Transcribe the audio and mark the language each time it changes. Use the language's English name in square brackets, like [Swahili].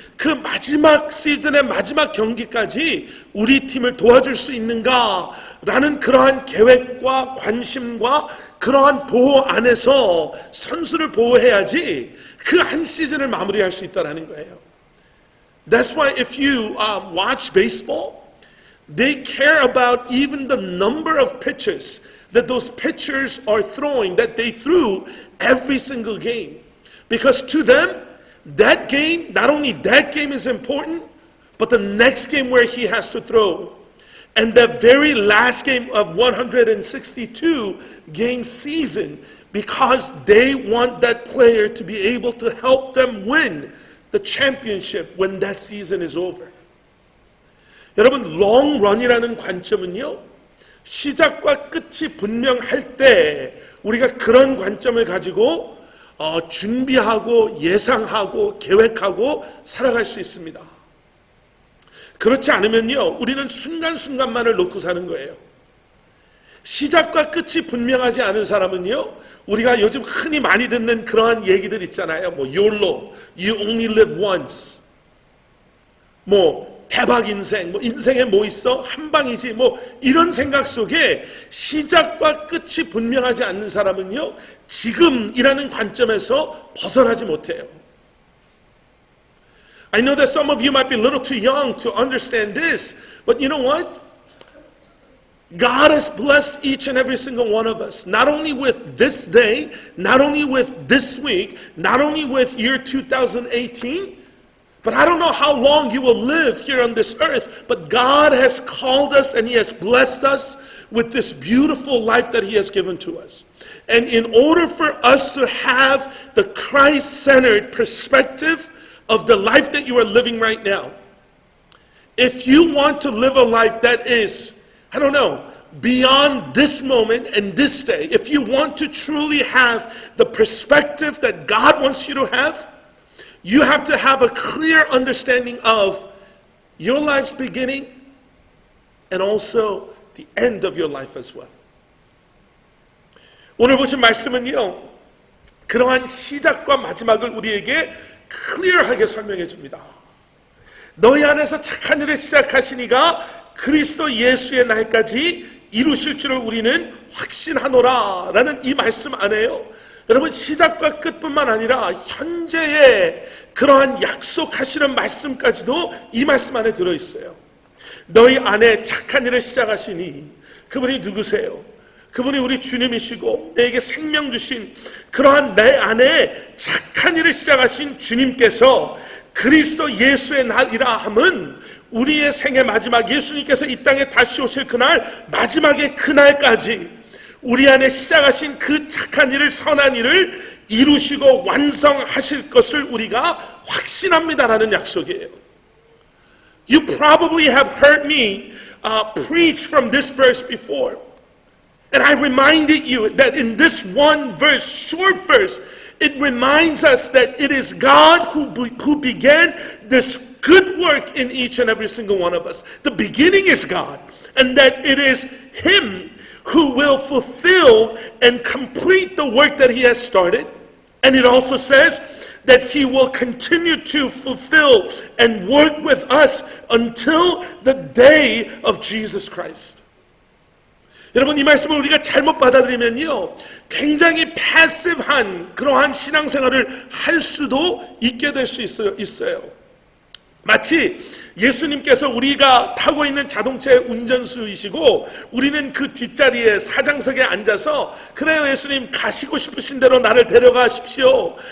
[Korean] 그 마지막 시즌의 마지막 경기까지 우리 팀을 도와줄 수 있는가라는 그러한 계획과 관심과 그러한 보호 안에서 선수를 보호해야지 그 한 시즌을 마무리할 수 있다는 거예요. [English] That's why if you watch baseball, they care about even the number of pitches that those pitchers are throwing, that they threw every single game. Because to them, that game, not only that game is important, but the next game where he has to throw. And the very last game of 162 game season, because they want that player to be able to help them win the championship when that season is over. [Korean] 여러분, 롱런이라는 관점은요, 시작과 끝이 분명할 때 우리가 그런 관점을 가지고 준비하고 예상하고 계획하고 살아갈 수 있습니다. 그렇지 않으면요, 우리는 순간순간만을 놓고 사는 거예요. 시작과 끝이 분명하지 않은 사람은요, 우리가 요즘 흔히 많이 듣는 그러한 얘기들 있잖아요. 뭐 YOLO, [English] You Only Live Once, [Korean] 뭐 대박 인생, 뭐 인생에 뭐 있어? 한 방이지. 뭐 이런 생각 속에 시작과 끝이 분명하지 않는 사람은요, 지금이라는 관점에서 벗어나지 못해요. [English] I know that some of you might be a little too young to understand this, but you know what? God has blessed each and every single one of us, not only with this day, not only with this week, not only with year 2018, but I don't know how long you will live here on this earth, but God has called us and He has blessed us with this beautiful life that He has given to us. And in order for us to have the Christ-centered perspective of the life that you are living right now, if you want to live a life that is, I don't know, beyond this moment and this day, if you want to truly have the perspective that God wants you to have, you have to have a clear understanding of your life's beginning and also the end of your life as well. [Korean] 오늘 보신 말씀은요, 그러한 시작과 마지막을 우리에게 클리어하게 설명해 줍니다. 너희 안에서 착한 일을 시작하시니가 그리스도 예수의 날까지 이루실 줄을 우리는 확신하노라 라는 이 말씀 안에요, 여러분, 시작과 끝뿐만 아니라 현재의 그러한 약속하시는 말씀까지도 이 말씀 안에 들어있어요. 너희 안에 착한 일을 시작하시니, 그분이 누구세요? 그분이 우리 주님이시고 내게 생명 주신 그러한 내 안에 착한 일을 시작하신 주님께서 그리스도 예수의 날이라 함은 우리의 생의 마지막, 예수님께서 이 땅에 다시 오실 그날, 마지막의 그날까지 우리 안에 시작하신 그 착한 일을, 선한 일을 이루시고 완성하실 것을 우리가 확신합니다라는 약속이에요. [English] You probably have heard me preach from this verse before. And I reminded you that in this one verse, short verse, it reminds us that it is God who began this good work in each and every single one of us. The beginning is God, and that it is Him who will fulfill and complete the work that He has started. And it also says that He will continue to fulfill and work with us until the day of Jesus Christ. [Korean] 여러분, 이 말씀을 우리가 잘못 받아들이면요, 굉장히 패시브한 그러한 신앙생활을 할 수도 있게 될 수 있어요. 마치 예수님께서 우리가 타고 있는 자동차의 운전수이시고 우리는 그 뒷자리에 사장석에 앉아서 그래요 예수님 가시고 싶으신 대로 나를 데려가십시오.